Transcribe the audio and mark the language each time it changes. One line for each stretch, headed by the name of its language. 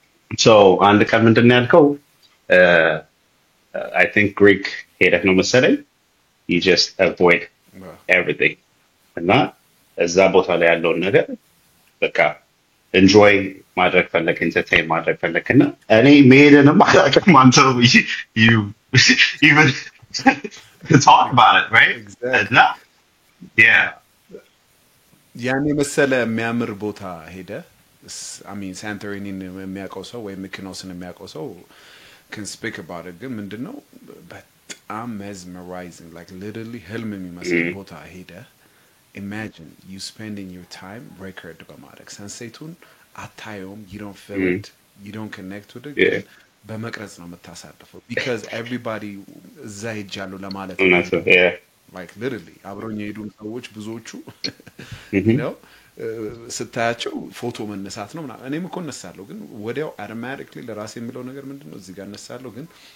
Amharic: So አንድ ቀን ምንድን ነው ያልከው
English: I think
Amharic: Greek ሄደህ ነው መሰለኝ
English: you just avoid everything
Amharic: እና እዛ ቦታ ላይ ያለውን ነገር በቃ enjoy ማድረግ ፈለክ entertain ማድረግ ፈለክና እኔ መሄድንም አላውቅም አንተ
English: you even talk about it right
Amharic: እና yeah ያን የመሰለ የሚያምር ቦታ ሄደ ሳንቶሪኒን የሚያውቀው ሰው ወይ ሚኮኖስን የሚያውቀው ሰው
English: can speak about it።
Amharic: ግን ምንድነው
English: I'm mesmerizing, like literally
Amharic: ህልም የሚመስል ቦታ ሄደ
English: imagine you spending your time record
Amharic: በማድረግ ሰንሴቱን አታየውም
English: you don't feel it you don't connect with it Yeah.
Amharic: በመቅረጽ ነው የምታሳልፈው
English: because everybody
Amharic: እዛ ሄጃለሁ ለማለት
English: And
Amharic: ነው
English: that's yeah.
Amharic: like literally አብሮኝ የሄዱ ሰዎች ብዙዎቹ
English: you know
Amharic: ስታያቸው ፎቶ መነሳት ነው ምናምን እኔም እኮ እነሳለሁ ግን ወዲያው automatically ለራሴ የሚለው ነገር ምንድነው እዚህ ጋር እነሳለሁ ግን